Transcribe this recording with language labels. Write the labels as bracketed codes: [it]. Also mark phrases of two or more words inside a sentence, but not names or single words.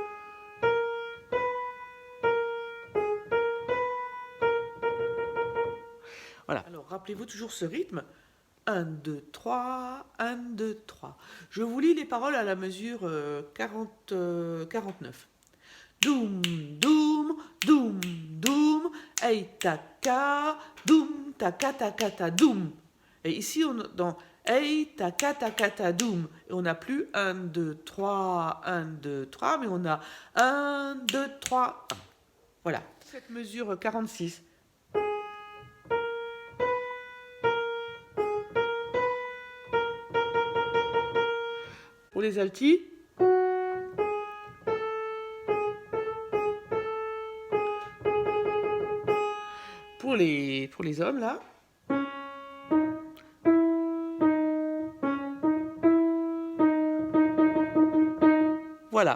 [fr] Voilà, alors rappelez-vous toujours ce rythme. 1, 2, 3, 1, 2, 3. Je vous lis les paroles à la mesure 49. Doum, doum, doum, doum, hey taka, doum, taka, taka, ta, doum. Et ici, dans hey taka, taka, ta, doum. Et on n'a plus 1, 2, 3, 1, 2, 3, mais on a 1, 2, 3, 1. Voilà, cette mesure 46. Pour les altis, pour les hommes là, Voilà.